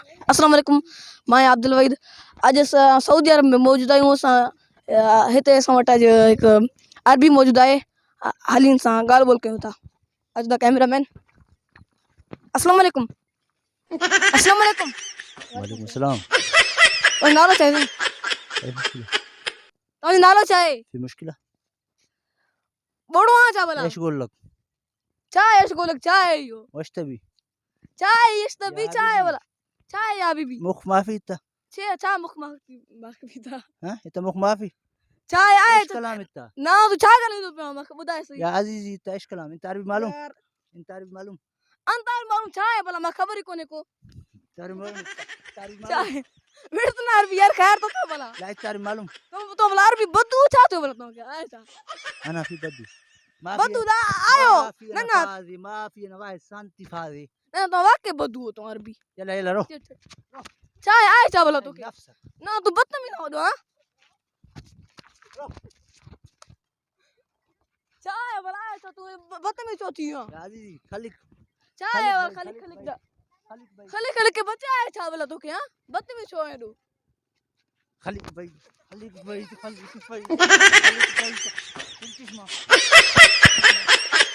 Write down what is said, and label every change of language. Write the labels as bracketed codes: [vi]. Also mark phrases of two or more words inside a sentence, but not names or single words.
[ar] السلام عليكم. [sd] मां अब्दुल वहीद। अॼु असां सऊदी अरब में मौजूदु आहियूं। हिते असां वटि अॼु हिकु अरबी मौजूदु आहे। हालीन सां ॻाल्हि ॿोल कयूं था। अॼु [en] the cameraman. [ar] السلام عليكم. السلام عليكم. وعليكم السلام. [sd] तव्हांजो नालो छा आहे? तव्हांजो नालो छा आहे? [ar] في مشكلة؟ [sd] ॿोड़ो आहे छा भला? [ar] ايش اقول لك؟ [sd] छा आहे एशगोलक? छा आहे इहो? [ar] وش تبي؟ [sd] छा आहे यशतबी? छा आहे भला? छा आहे या बीबी? [ar] مخ ما في انت؟ [sd] छा मुख माफ़ी था? [ar] ها انت مخ ما في؟ [sd] छा आहे? [ar] ايش كلام انت؟ [sd] ना तूं छा ॻाल्हाईंदो पियो मूंखे ॿुधाए सही। [ar] يا عزيزي انت ايش كلام؟ انت عربي معلوم؟ [sd] यार [ar] انت عربي معلوم؟ انتر معلوم [sd] छा आहे भला? मां ख़बर ई कोन्हे को [ar] انت عربي معلوم؟ انت عربي [sd] छा [ar] معلوم؟ [sd] आहे। विर्त न अरबी यार ख़ैर तो था भला। [ar] لا انت عربي معلوم؟ [sd] तो भला अरबी बदू छा थियो भला तव्हांखे? आहे छा [ar] انا في بدو ما في [sd] बदू दा आयो [ar] ما في [sd] न [ar] انا [sd] न [ar] فاضي ما في انا واحد سنتي فاضي [sd] न तव्हां वाकई बदू हो तव्हां अरबी। [ar] يلا يلا روح [sd] छा आहे छा भला तोखे? [ar] نفسك [sd] न तूं बदतमीज़ न वॾो। हां छा आहे भला? आहे छा तूं बदतमीज़ छो थी वियो [ar] يا عزيزي خليك [sd] छा आहे [ar] خليك [sd] ख़ाली [ar] خليك [sd] ख़ाली [ar] خليك بعيد [sd] ख़ाली ख़ाली के बचा आहे छा भला तोखे? हां बदतमीज़ छो आहे एॾो? [ar] خليك بعيد خليك بعيد خليك بعيد خليك بعيد انت اسمع